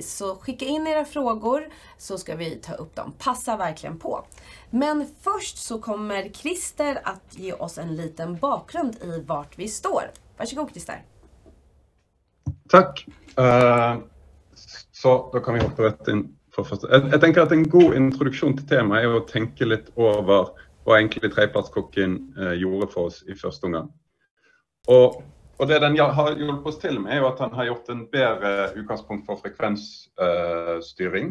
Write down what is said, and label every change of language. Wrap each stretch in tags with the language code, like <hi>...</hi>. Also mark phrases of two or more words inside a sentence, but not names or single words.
<sv>Så skicka in era frågor så ska vi ta upp dem, passa verkligen på. Men först så kommer Christer att ge oss en liten bakgrund i vart vi står. Varsågod Christer. Tack. Så då kan vi hoppa</sv> <no>rett inn for første. Jeg tenker at en god introduksjon til temaet er å tenke litt over hva egentlig tredjepartskokken gjorde for oss i første omgang. Og det den har hjulpet oss til med er jo at han har gjort en bedre utgangspunkt for frekvensstyring.</no>